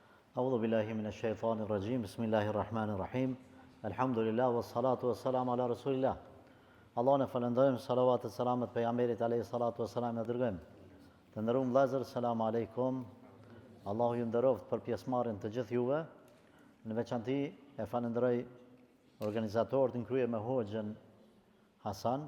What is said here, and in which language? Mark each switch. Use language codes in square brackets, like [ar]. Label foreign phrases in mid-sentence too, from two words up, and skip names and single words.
[ar] أعوذ بالله من الشيطان الرجيم بسم الله الرحمن الرحيم الحمد لله والصلاة والسلام على رسول الله [sq] Allahun e falendojmë, salavat e selamet pejgamberit alayhi salatu wassalam e dërgojmë. Të nderuar vëllezër, [ar] سلام عليكم. [sq] Allahu ju nderoft për pjesëmarrjen të gjithë juve. Në veçanti e falenderoj organizatorët në krye me Hoxhën Hasan.